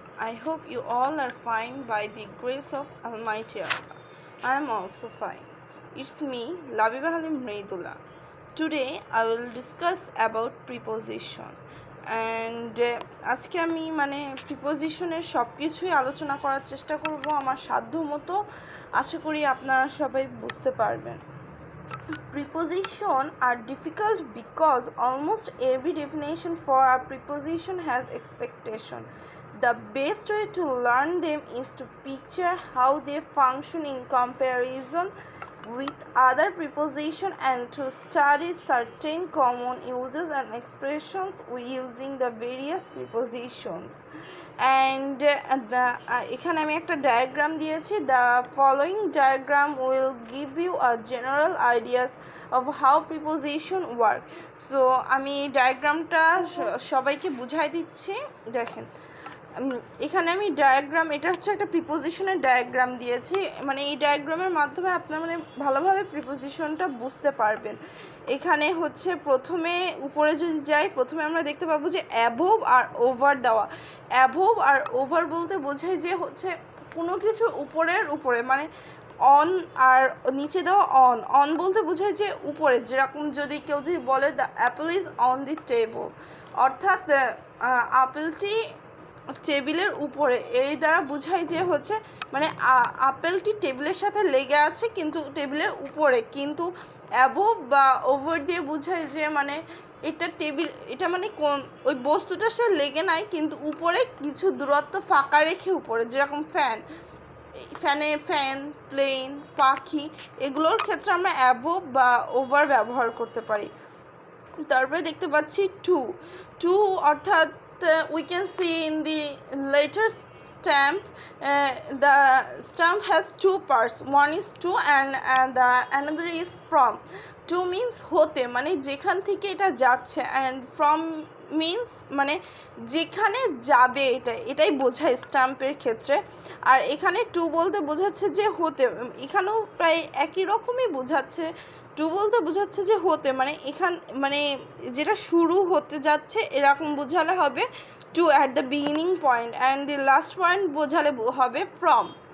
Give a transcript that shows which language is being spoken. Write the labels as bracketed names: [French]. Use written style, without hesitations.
[English] I hope you all are fine by the grace of Almighty Allah. I am also fine. It's me, Labiba Halim Mreidullah. Today I will discuss about preposition. [Bangla] And আজকে আমি প্রিপোজিশনের সব কিছুই আলোচনা করার চেষ্টা করব আমার সাধ্য মতো। আশা করি আপনারা সবাই বুঝতে পারবেন। [English] Prepositions are difficult because almost every definition for a preposition has expectation. The best way to learn them is to picture how they function in comparison with other prepositions and to study certain common uses and expressions using the various prepositions. [Bangla] And এখানে আমি একটা diagram দিয়েছি. [English] The following diagram will give you a general ideas of how preposition work. [Bangla] So আমি ডায়াগ্রামটা সবাইকে বুঝাই দিচ্ছি. দেখেন, এখানে আমি ডায়াগ্রাম, এটা হচ্ছে একটা প্রিপোজিশনের ডায়াগ্রাম দিয়েছি. এই ডায়াগ্রামের মাধ্যমে আপনারা ভালোভাবে প্রিপোজিশনটা বুঝতে পারবেন. এখানে হচ্ছে প্রথমে উপরে যদি যাই, প্রথমে আমরা দেখতে পাবো যে অ্যাবোভ আর ওভার দেওয়া. অ্যাবোভ আর ওভার বলতে বোঝায় যে হচ্ছে কোনো কিছু উপরের উপরে, অন আর নিচে দেওয়া. অন অন বলতে বোঝায় যে উপরে, যেরকম যদি কেউ বলে [English] the apple is on the table, [Bangla] অর্থাৎ আপেলটি টেবিলের উপরে, এই দ্বারা বোঝায় যে হচ্ছে আপেলটি টেবিলের সাথে লেগে আছে কিন্তু টেবিলের উপরে. কিন্তু অ্যাবোভ বা ওভার দিয়ে বোঝায় যে এটা টেবিল, এটা ওই বস্তুটা সে লেগে নাই কিন্তু উপরে কিছু দূরত্ব ফাঁকা রেখে উপরে, যেরকম ফ্যান, ফ্যান, প্লেন, পাখি, এগুলোর ক্ষেত্রে আমরা অ্যাবোভ বা ওভার ব্যবহার করতে পারি. তারপরে দেখতে পাচ্ছি টু অর্থাৎ [English] we can see in the letter stamp, the stamp has two parts. One is to and the another is from. To means [Bangla] হতে, যেখান থেকে এটা যাচ্ছে, [English] and from means [Bangla] যেখানে যাবে, এটাই বোঝায় স্ট্যাম্পের ক্ষেত্রে. আর এখানে টু বলতে বোঝাচ্ছে যে হতে, এখানেও প্রায় একই রকমই বোঝাচ্ছে. টু বলতে বোঝাচ্ছে যে হতে, এখান যেটা শুরু হতে যাচ্ছে এরকম বোঝালে হবে [English] to at the beginning point, and the last point [Bangla] বোঝালে হবে ফ্রম.